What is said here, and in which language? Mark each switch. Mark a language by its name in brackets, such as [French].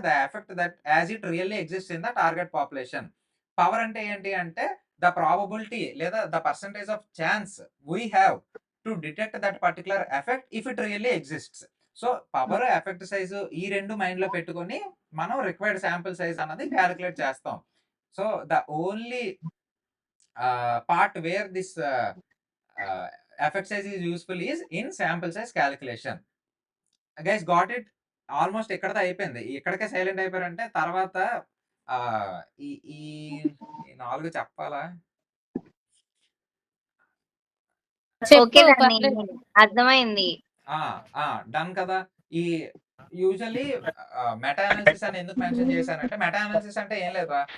[English] The effect that as it really exists in the target population. Power అంటే ఏంటి అంటే the probability లేదా the percentage of chance we have to detect that particular effect if it really exists. [Telugu] So, power, effect size ఈ 2 మైండ్‌లో పెట్టుకొని మనం required sample size అన్నది calculate చేస్తాం. [English] So, the only part where this effect size is useful is in sample size calculation. Guys got it? Almost ఇక్కడితో అయిపోయింది. [Telugu] ఇక్కడికే silent అయిపోయారంటే తర్వాత ఆహ్, ఈ ఈ 4 చెప్పాలా? [English] okay [Telugu] చెప్పు దాన్ని పర్లేదు. అర్థమైంది. ఆ! డన్ కదా! ఈ యూజువల్లీ మెటా అనాలిసిస్ అని ఎందుకు మెన్షన్ చేశానంటే మెటా అనాలిసిస్ అంటే ఏం లేదురా.